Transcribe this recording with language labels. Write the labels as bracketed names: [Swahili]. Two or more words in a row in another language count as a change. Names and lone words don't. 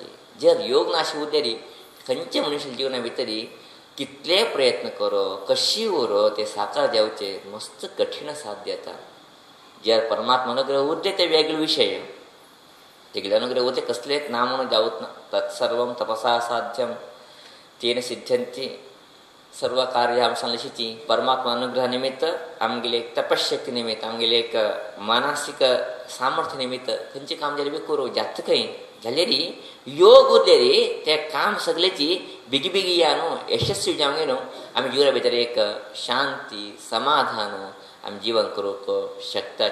[Konkani] जर योग नाशी उरले रे खंयचे मनुष्य जिवना भितर कितले प्रयत्न करो कशी उरो ते साकार जावचे मस्त कठीण साध्य जाता. जर परमात्मा अनुग्रह उरले ते वेगळे विशय तेगेले अनुग्रह उरले कसलेच ना म्हणून जावत ना. [Sanskrit] तत्सर्वं तपसा साध्यम तेन सिद्ध्यन्ति सर्व कार्य [Konkani] आमी सांगलेशीची परमात्मा अनुग्रह निमित्त आमगेले एक तपश्शक्ती निमित्त आमगेले एक मानसिक सामर्थ्य निमित्त खंयचे काम जाल्यार बी करूं जात खंय जाल्यार योग उरले रे ते काम सगळेची बेगी बेगी या न्हू यशस्वी जावंक न्हू आमी जिवना भितर एक शांती समाधान आमी जिवन करूंक शकतात.